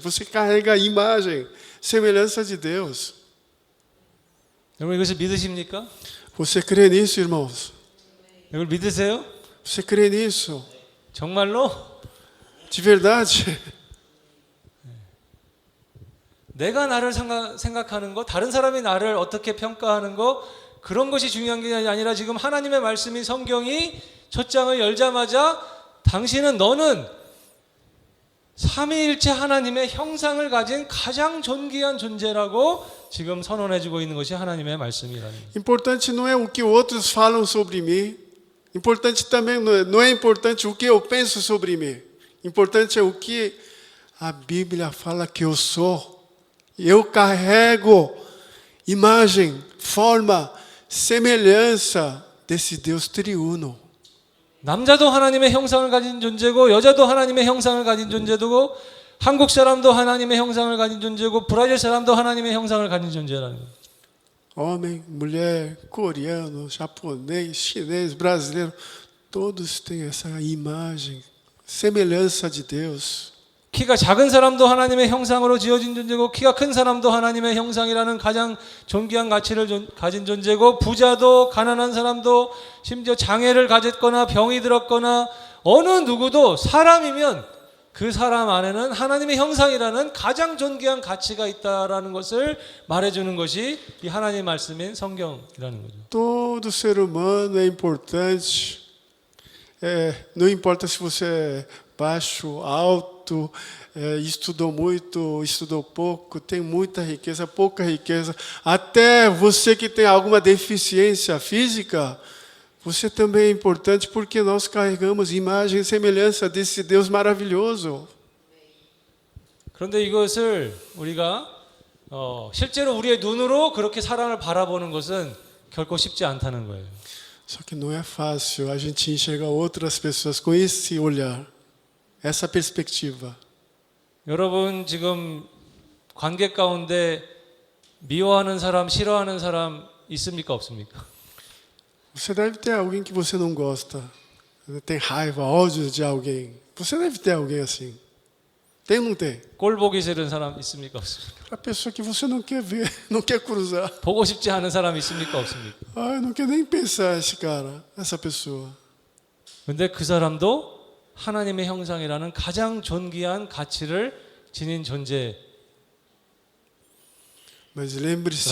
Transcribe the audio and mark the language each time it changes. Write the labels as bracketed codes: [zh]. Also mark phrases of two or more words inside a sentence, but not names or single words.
[pt] Você carrega a imagem, semelhança de Deus. [ko] 여러분 이것을 믿으십니까? [pt] Você crê nisso, irmãos? [ko] 이걸 믿으세요? [pt] Você crê nisso? [ko] 정말로? [pt] De verdade? [ko] 내가 나를 생각하는 거, 다른 사람이 나를 어떻게 평가하는 거, 그런 것이 중요한 게 아니라 지금 하나님의 말씀인 성경이 첫 장을 열자마자 너는 삼위일체 하나님의 형상을 가진 가장 존귀한 존재라고 지금 선언해주고 있는 것이 하나님의 말씀이라는 거예요. [pt] Importante não é o que outros falam sobre mim. Importante também não é importante o que eu penso sobre mim. Importante é o que a Bíblia fala que eu sou. Eu carrego imagem, forma, semelhança desse Deus triuno. [ko] 남자도 하나님의 형상을 가진 존재고 여자도 하나님의 형상을 가진 존재고 한국 사람도 하나님의 형상을 가진 존재고 브라질 사람도 하나님의 형상을 가진 존재라는 거예요. [pt] Homem, mulher, coreano, japonês, chinês, brasileiro, todos têm essa imagem, semelhança de Deus. [ko] 키가 작은 사람도 하나님의 형상으로 지어진 존재고 키가 큰 사람도 하나님의 형상이라는 가장 존귀한 가치를 가진 존재고 부자도 가난한 사람도 심지어 장애를 가졌거나 병이 들었거나 어느 누구도 사람이면 그 사람 안에는 하나님의 형상이라는 가장 존귀한 가치가 있다라는 것을 말해주는 것이 이 하나님의 말씀인 성경이라는 거죠. [pt] Todo ser humano é importante. Não importa se você é baixo, alto, estudou muito, estudou pouco, tem muita riqueza, pouca riqueza. Até você que tem alguma deficiência física, Você também é importante porque nós carregamos imagem e semelhança desse Deus maravilhoso. [ko] 그런데 이것을 우리가 실제로 우리의 눈으로 그렇게 사람을 바라보는 것은 결코 쉽지 않다는 거예요. [pt] Só que não é fácil a gente enxergar outras pessoas com esse olhar, essa perspectiva. [ko] 여러분 지금 관계 가운데 미워하는 사람, 싫어하는 사람 있습니까? 없습니까? [pt] Você deve ter alguém que você não gosta, tem raiva, ódio de alguém. Você deve ter alguém assim. Tem ou não tem? [ko] 꼴 보기 싫은 사람 있습니까? 없습니까? [pt] A pessoa que você não quer ver, não quer cruzar. [ko] 보고 싶지 않은 사람 있습니까? 없습니까? [pt] Ai, não quer nem pensar esse cara, essa pessoa. [ko] 근데 그 사람도 하나님의 형상이라는 가장 존귀한 가치를 지닌 존재라고 [pt] Mas lembre-se,